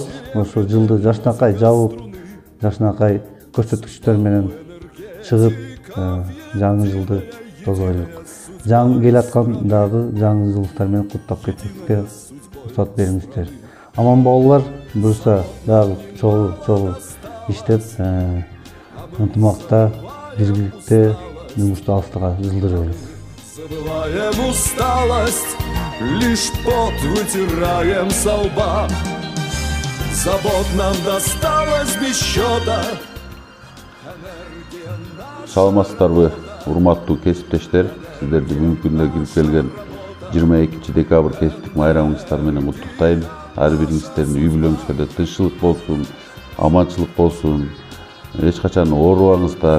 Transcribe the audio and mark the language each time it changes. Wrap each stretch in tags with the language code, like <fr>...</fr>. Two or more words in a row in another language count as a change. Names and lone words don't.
<ky>Ошол жылды жашнакай жабып, жашнакай көрсөткүчтөр менен чыгып, жаңы жылды тозойлук. Жаңы келаткан дагы жаңы жылдыктар менен куттап кетишке уруксат бериңиздер. Аман болуңар, буюрса дагы чогуу иштеп, ынтымакта, биргеликте жумушту алыстыга жылдырабыз.</ky> <ru>Забываем усталость, лишь пот вытираем со лба. Забот нам досталось без счета.</ru> <ky>Саламатсыздарбы, урматтуу кесиптештер. Сиздерди бүгүнкү күндө кирип келген 22 декабрь кесиптик майрамыңыздар менен куттуктайм. Ар бириңиздердин үй бүлөңүзгө тынччылык болсун, аманчылык болсун. Эч качан оорубаңыздар.</ky>